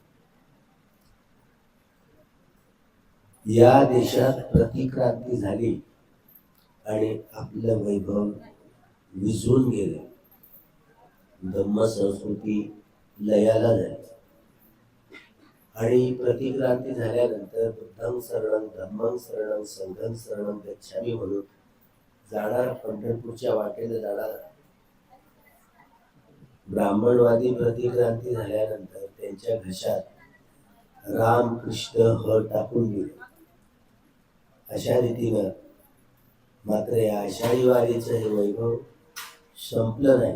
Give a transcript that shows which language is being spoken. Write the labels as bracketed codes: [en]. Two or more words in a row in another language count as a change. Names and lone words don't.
[mr] या देशात प्रतिक्रांती झाली आणि आपलं वैभव विझून गेलं. धम्म संस्कृती लयाला झाली आणि प्रतिक्रांती झाल्यानंतर [pi] बुद्धं शरणं धम्मं शरणं संघं शरणं गच्छामी [mr] म्हणून जाणार, पंढरपूरच्या वाटेने जाणार ब्राह्मणवादी प्रतिक्रांती झाल्यानंतर त्यांच्या घशात राम कृष्ण ह टाकून दिले. अशा रीतीनं मात्र या आषाढी वारीचं हे वैभव संपलं नाही.